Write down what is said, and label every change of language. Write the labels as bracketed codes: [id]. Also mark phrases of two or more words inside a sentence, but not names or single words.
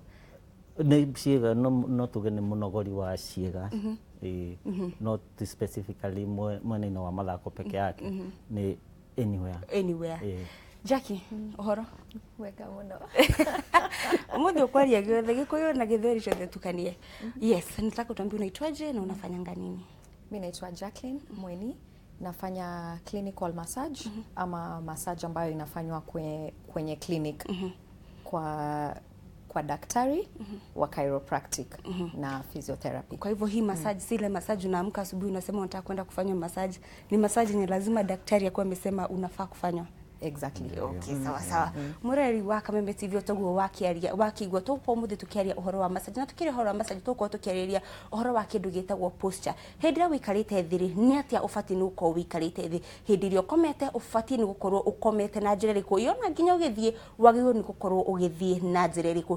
[ki] Nĩ ciĩga no tuge nĩ mũnogori wa ciĩga, [en] not specifically [ki] mwena-inĩ wa mathako peke yake, nĩ anywhere. Jackie, ũhoro? Wega mũno. Ũmũthĩ ũkwaria gĩothe Gĩkũyũ na Gĩthweri ciothe tukanie. [en] Yes, [sw] nitaka utuambie unaitwaje na unafanyanga nini? Mimi naitwa Jacqueline Mweni, nafanya [en] clinical massage [sw] ama massage ambayo inafanywa kwenye clinic kwa daktari wa chiropractic na physiotherapy. Kwa hivyo hii massage sile massage unaamka asubuhi unasema unataka kwenda kufanya massage, ni massage ni lazima daktari akuwe amesema unafaa kufanywa? [en] Exactly. [sw] Okay, sawa sawa. [ki] Mwiri wa TV ũtaguo wakiaria wakigwa tũko mũthĩ tukiaria ũhoro wa massage, na tukiaria ũhoro wa massage tũko tukiarĩria ũhoro wa kĩndũ gĩtagwo posture. Hĩndĩ ĩrĩa wĩikarĩte thĩ nĩ atĩa ũbatiĩ nĩ gũkorwo wĩikarĩte thĩ, hĩndĩ ĩrĩa ũkomete ũbatiĩ nĩ gũkorwo ũkomete na njĩra ĩrĩkũ, yona nginya ũgĩthiĩ wagĩrĩirwo nĩ gũkorwo ũgĩthiĩ na njĩra ĩrĩkũ.